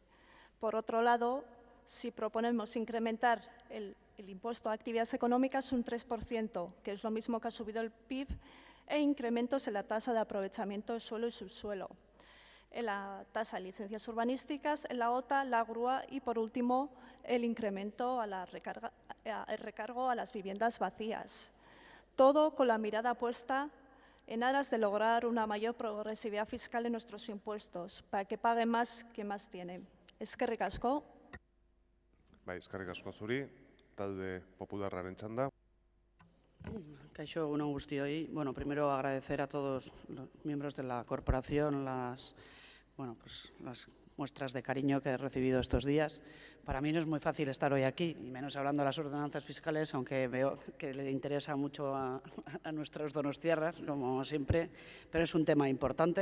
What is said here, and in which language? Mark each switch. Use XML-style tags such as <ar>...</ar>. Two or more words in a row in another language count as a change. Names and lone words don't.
<es>Por otro lado, si proponemos incrementar el impuesto a actividades económicas un 3%, que es lo mismo que ha subido el PIB, e incrementos en la tasa de aprovechamiento de suelo y subsuelo, en la tasa de licencias urbanísticas, en la OTA, la grúa y, por último, el incremento el recargo a las viviendas vacías. Todo con la mirada puesta en aras de lograr una mayor progresividad fiscal en nuestros impuestos, para que paguen más que más tienen.</es> <eu>Eskerrik asko. Eskerrik asko zuri, talde popularraren txanda. Kaixo, egun on guztioi.</eu> <es>Bueno, primero agradecer a todos los miembros de la corporación las muestras de cariño que he recibido estos días. Para mí no es muy fácil estar hoy aquí, y menos hablando de las ordenanzas fiscales, aunque veo que le interesa mucho a nuestros donostiarras, como siempre, pero es un tema importante.</es>